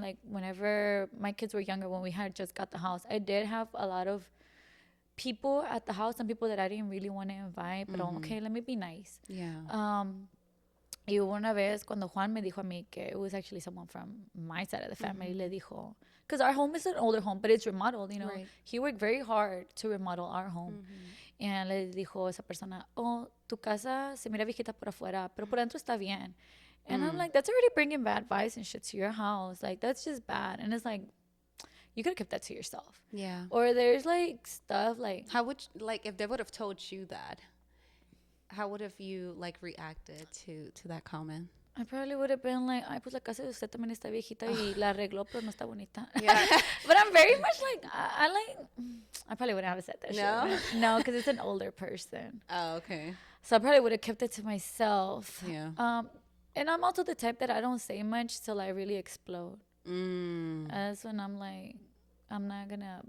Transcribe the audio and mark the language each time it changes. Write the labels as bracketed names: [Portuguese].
[English] Like whenever my kids were younger, when we had just got the house, I did have a lot of people at the house, some people that I didn't really want to invite, but okay, let me be nice. Yeah. [Spanish] Y hubo una vez cuando Juan me dijo a mí que [English] it was actually someone from my side of the family, [Spanish] le dijo, [English] because our home is an older home, but it's remodeled, Right. He worked very hard to remodel our home. And [Spanish] le dijo esa persona, oh, tu casa se mira viejita por afuera, pero por dentro está bien. [English] And I'm like, that's already bringing bad vibes and shit to your house. Like, that's just bad. And it's like, you could have kept that to yourself. Yeah. Or there's like stuff like, how would like if they would have told you that, how would have you like reacted to that comment? I probably would have been like, [Spanish] ay, pues la casa de usted también está viejita y la arregló, pero no está bonita. [English] Yeah. But I'm very much like, I probably wouldn't have said that shit. No, because it's an older person. Oh, okay. So I probably would have kept it to myself. Yeah. And I'm also the type that I don't say much till I really explode. That's when I'm like, I'm not gonna.